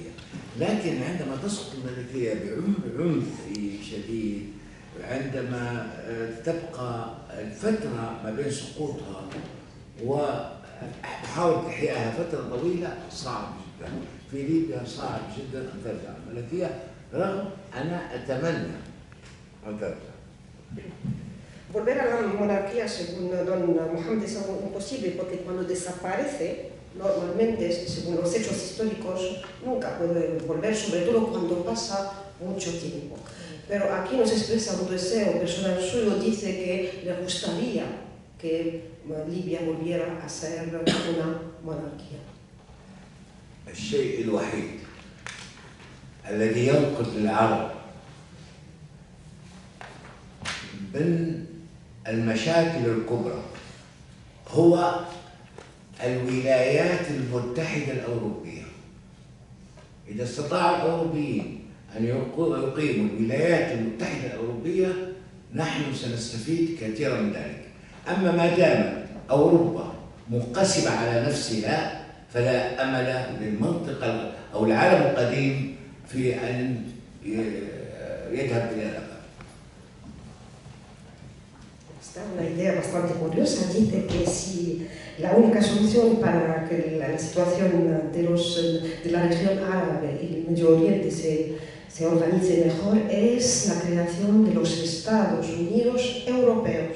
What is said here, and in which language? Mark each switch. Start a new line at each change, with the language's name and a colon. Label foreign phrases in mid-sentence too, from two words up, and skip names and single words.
Arabic: لكن عندما تسقط الملكية بعنف شديد، عندما تبقى الفترة ما بين سقوطها وتحاول تحيائها فترة طويلة صعب جدا. في ليبيا صعب جدا أن ترجع الملكية، رغم أنا أتمنى أن ترجع.
Spanish: Volver a la monarquía, según don Mohamed, es algo imposible porque cuando desaparece, normalmente, según los hechos históricos, nunca puede volver, sobre todo cuando pasa mucho tiempo. Pero aquí nos expresa un deseo personal suyo, dice que le gustaría que Libia volviera a ser una monarquía.
Arabic: الشيء الوحيد الذي ينقذ العرب من المشاكل الكبرى هو الولايات المتحدة الأوروبية. إذا استطاع الأوروبيين أن يقيموا الولايات المتحدة الأوروبية نحن سنستفيد كثيرا من ذلك. أما ما دام أوروبا منقسمة على نفسها فلا أمل للمنطقة أو العالم القديم في أن يذهب إلى الأمام.
Spanish: Esta es una idea bastante curiosa. Dice que si la única solución para que la situación de la región árabe y el Medio Oriente se organice mejor es la creación de los Estados Unidos europeos.